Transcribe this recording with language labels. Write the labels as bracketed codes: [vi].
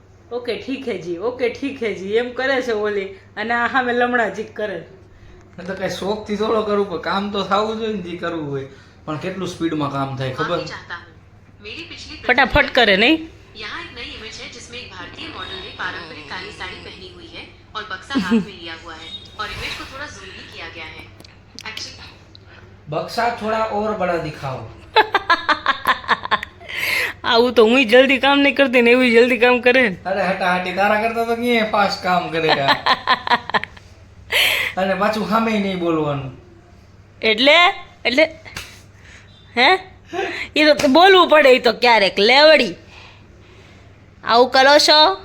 [hi] Okay ઠીક હે જી [gu] okay ઠીક હે જી એમ કરે છે ઓલી અને આ સામે લમણા જીક કરે. તો કઈ શોખ થી થોડો કરવું પણ કામ તો થવું જોઈએ ને જે કરવું હોય. પણ કેટલું સ્પીડમાં કામ થાય ખબર? [hi] मेरी पिछली [gu] ફટાફટ કરે નહીં. [hi] यहाँ एक नई इमेज है जिसमें एक भारतीय मॉडल ने पारंपरिक काली साड़ी पहनी हुई है और बक्सा हाथ में लिया हुआ है और इमेज को थोड़ा जूम भी किया गया है. [en] actually [hi] बक्सा थोड़ा और बड़ा दिखाओ. [gu] આવું તો હું જલ્દી કામ નહીં કરતી ને એવું જલ્દી કામ કરે ને. અરે હટાહટી તારા કરતા તો ક્યાં ફાસ્ટ કામ કરેગા. અને પાછું સામે નહીં બોલવાનું. એટલે એટલે હે એ તો બોલવું પડે એ તો ક્યારેક લેવડી આવું કરો છો.